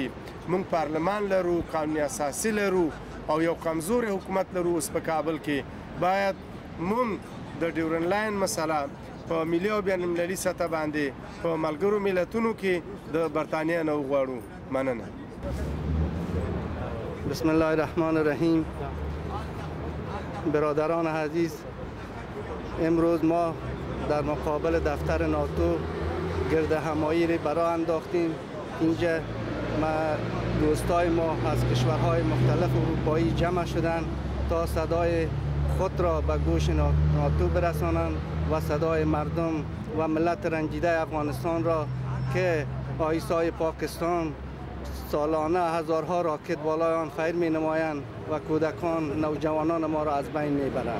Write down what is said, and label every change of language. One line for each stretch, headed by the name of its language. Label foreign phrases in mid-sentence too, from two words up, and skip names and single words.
Pashto: موږ پارلمان لرو قانون اساسي لرو او یو کمزوري حکومت لرو. اوس په کابل کې باید موږ د ډیورنډ لاین مسله په ملي او بین المللي سطح باندې په ملګرو ملتونو کې د برطانیه نه وغواړو. مننه.
Arabic: بسم الله الرحمن الرحیم.
Persian: برادران عزیز امروز ما در مقابل دفتر ناتو گرد همایی را برای انداختیم. اینجا دوستای ما از کشورهای مختلف اروپایی جمع شدند تا صدای خود را به گوش ناتو برسانند و صدای مردم و ملت رنجیده افغانستان را که آیسای پاکستان سالانه هزارها راکت بالای آن خیر می نمایند و کودکان نوجوانان ما را از بین می برند.